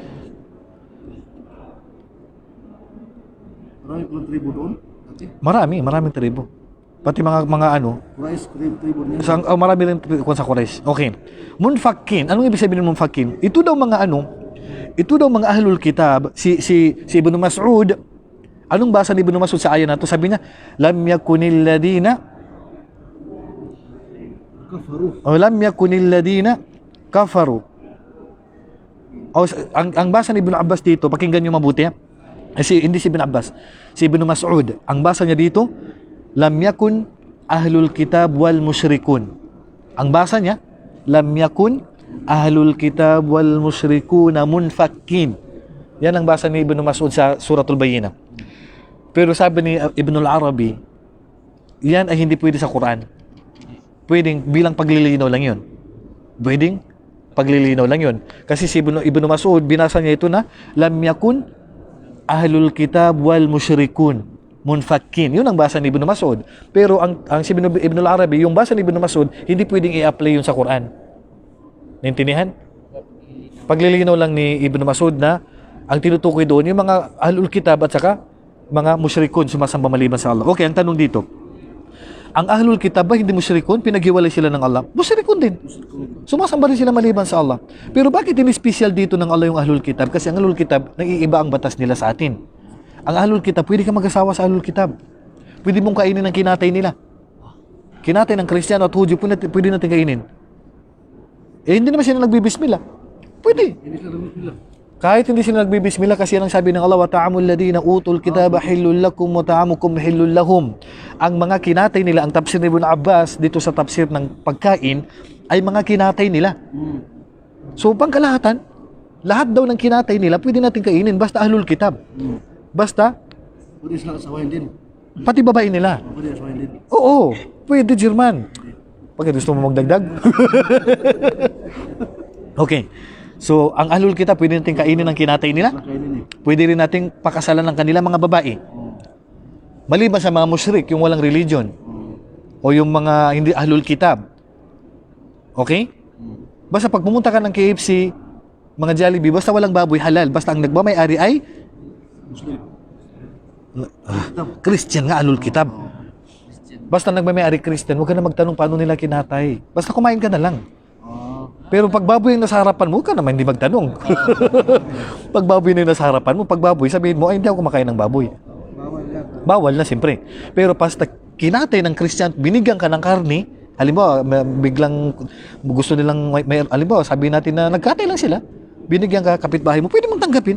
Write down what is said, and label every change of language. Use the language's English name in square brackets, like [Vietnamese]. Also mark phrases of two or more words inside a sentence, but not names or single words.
[Filipino] Marami palang tribo doon. Dati. Maraming tribo. Pati mga Quraysh, tribo niya. marami rin kung sa Quraysh. Okay. Munfakin. Anong ibig sabihin ng munfakin? Ito daw mga [Arabic] أهل الكتاب, [Filipino] si Ibn Mas'ud. Anong basa ni Ibn Mas'ud sa aya na to? Sabi niya, [Arabic] لم يكن الذين كفروا. [Filipino] Ang basa ni Ibn Abbas dito, pakinggan niyo mabuti. Hindi si Ibn Abbas, si Ibn Mas'ud. Ang basa niya dito, [Arabic] لم يكن أهل الكتاب والمشركون. [Filipino] Ang basa niya, [Arabic] لم يكن أهل الكتاب والمشركون منفكين. [Filipino] Yan ang basa ni Ibn Mas'ud sa Suratul Bayyinah. Pero sabi ni Ibn al-Arabi, yan ay hindi pwede sa Quran. Pwedeng bilang paglilinaw lang yun. Pwedeng paglilinaw lang yun. Kasi si Ibn Mas'ud, binasa niya ito na, [Arabic] لم يكن أهل الكتاب والمشركون منفكين. [Filipino] Yun ang basa ni Ibn Mas'ud. Pero ang si Ibn al-Arabi, yung basa ni Ibn Mas'ud, hindi pwedeng i-apply yun sa Quran. Naintindihan? Paglilinaw lang ni Ibn Mas'ud na ang tinutukoy doon, yung mga [Arabic] أهل الكتاب [Filipino] at saka mga musyrikun, sumasamba maliban sa Allah. Okay, ang tanong dito, ang [Arabic] أهل الكتاب [Filipino] ba hindi musyrikun? Pinaghiwalay sila ng Allah? Musyrikun din. Sumasamba rin sila maliban sa Allah. Pero bakit ini-special dito ng Allah yung [Arabic] أهل الكتاب? [Filipino] Kasi ang [Arabic] أهل الكتاب, [Filipino] nag-iiba ang batas nila sa atin. Ang [Arabic] أهل الكتاب, [Filipino] pwede ka mag-asawa sa [Arabic] أهل الكتاب. [Filipino] Pwede mong kainin ang kinatay nila. Kinatay ng Kristiyano at Hudyo, pwede natin kainin. Hindi naman sila nagbibismillah. Pwede. Hindi sila damit nila. Kahit hindi sila nagbibismillah, kasi yan ang sabi ng Allah, [Arabic] وطعام الذين أوتوا الكتاب حل لكم وطعامكم حل لهم. [Filipino] Ang mga kinatay nila, ang tafsir ni Ibn Abbas dito sa tafsir ng pagkain, ay mga kinatay nila. So pangkalahatan, lahat daw ng kinatay nila pwede natin kainin basta [Arabic] أهل الكتاب. [Filipino] Basta Pwede sila asawahin din. pati babae nila. Pwede asawahin din. Oo, pwede, German. Pag gusto mo magdagdag. Okay. So, ang [Arabic] أهل الكتاب, [Filipino] pwede natin kainin ang kinatay nila. Kainin eh. Pwede rin nating pakasalan ng kanila mga babae. Maliban sa mga musyrik, yung walang religion. O yung mga hindi [Arabic] أهل الكتاب. [Filipino] Okay? Basta pag pumunta ka ng KFC, mga Jollibee, basta walang baboy, halal. Basta ang nagmamay-ari ay Muslim. Christian nga, [Arabic] أهل الكتاب. [Filipino] Basta nagmamay-ari Christian, huwag ka na magtanong paano nila kinatay. Basta kumain ka na lang. Pero pag baboy yung nasa harapan mo, ka naman hindi magtanong. Pag baboy na yung nasa harapan mo, pag baboy, sabihin mo, ay hindi ako kumakain ng baboy. Bawal yan. Bawal na, siyempre. Pero basta kinatay ng Christian, binigyan ka ng karne, halimbawa, biglang gusto nilang, halimbawa, sabihin natin na nagkatay lang sila, binigyan ka kapitbahay mo, pwede mong tanggapin.